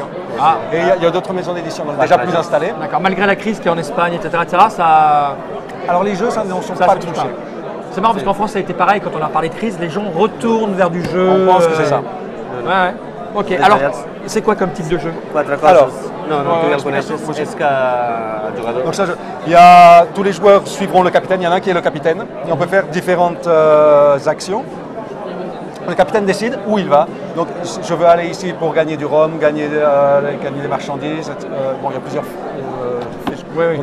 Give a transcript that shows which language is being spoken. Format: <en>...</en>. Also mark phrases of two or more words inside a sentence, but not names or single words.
<ca>sí.</ca> <fr>Ah, Et il y a d'autres maisons d'édition donc déjà plus installées. d'accord. Malgré la crise qui est en Espagne, etc., ça, Alors les jeux, ça ne sont ça pas se touche touchés. pas. C'est marrant parce qu'en France, ça a été pareil quand on a parlé de crise. Les gens retournent vers du jeu. On pense que c'est ça. Ouais, ouais. Ok, alors, c'est quoi comme type de jeu?</fr> <ca>Quatre coses.</ca> <fr>Alors,</fr> <ca>no, tu ja el coneixes, és que el jugador...</ca> <fr>Donc ça, il y a, tous les joueurs suivront le capitaine, il y en a un qui est le capitaine, et on peut faire différentes actions. Le capitaine décide où il va. Donc je veux aller ici pour gagner du rhum, gagner des marchandises. Bon, il y a plusieurs fiches. Oui, oui.</fr>